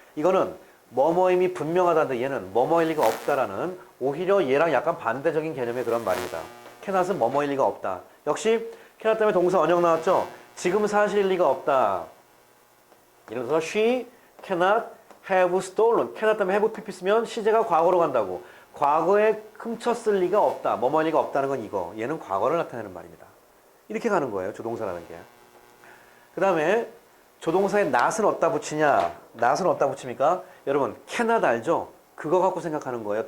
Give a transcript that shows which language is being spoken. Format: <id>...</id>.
<ko>이거는 뭐뭐임이 분명하다는데 얘는 뭐뭐일 리가 없다라는 오히려 얘랑 약간 반대적인 개념의 그런 말입니다. cannot은 뭐뭐일 리가 없다. 역시 cannot 때문에 동사 원형 나왔죠? 지금 사실일 리가 없다. 예를 들어서</ko> <en>she cannot have stolen.</en> <ko>cannot 때문에 have pp 쓰면 시제가 과거로 간다고. 과거에 훔쳤을 리가 없다. 뭐뭐일 리가 없다는 건 이거. 얘는 과거를 나타내는 말입니다. 이렇게 가는 거예요. 조동사라는 게. 그 다음에 조동사에 not은 어디다 붙이냐? not은 어디다 붙입니까? 여러분 cannot 알죠? 그거 갖고 생각하는 거예요.</ko>